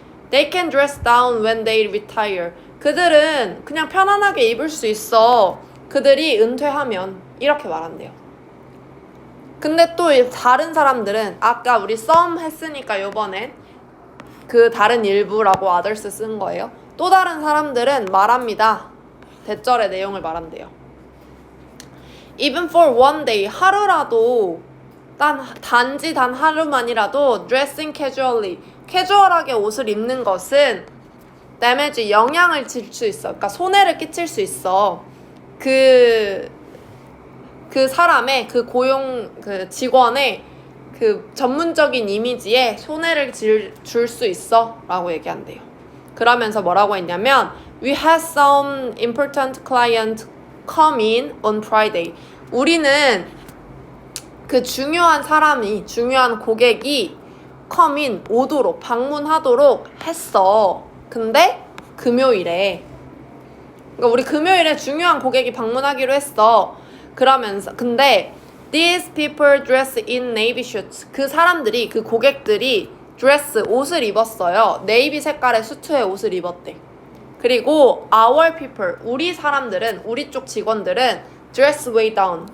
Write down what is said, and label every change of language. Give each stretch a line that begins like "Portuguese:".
English: They can dress down when they retire.
Korean: 그들은 그냥 편안하게 입을 수 있어. 그들이 은퇴하면 이렇게 말한대요. 근데 또 다른 사람들은 아까 우리 some 했으니까 요번엔 그 다른 일부라고 others 쓴 거예요. 또 다른 사람들은 말합니다. 대절의 내용을 말한대요.
English: Even for one day,
Korean: 하루라도 단지 단 하루만이라도
English: dressing casually,
Korean: 캐주얼하게 옷을 입는 것은 damage, 영향을 줄 수 있어. 그러니까 손해를 끼칠 수 있어. 그 사람의 그 직원의 그 전문적인 이미지에 손해를 줄 수 있어 라고 얘기한대요. 그러면서 뭐라고 했냐면
English: We had some important client come in on Friday.
Korean: 우리는 그 중요한 고객이
English: come in,
Korean: 오도록, 방문하도록 했어. 근데 금요일에 그러니까 우리 금요일에 중요한 고객이 방문하기로 했어. 그러면서 근데
English: these people dress in navy suits.
Korean: 그 고객들이 dress, 옷을 입었어요. 네이비 색깔의 수트에 옷을 입었대. 그리고
English: our people,
Korean: 우리 쪽 직원들은
English: dress way down.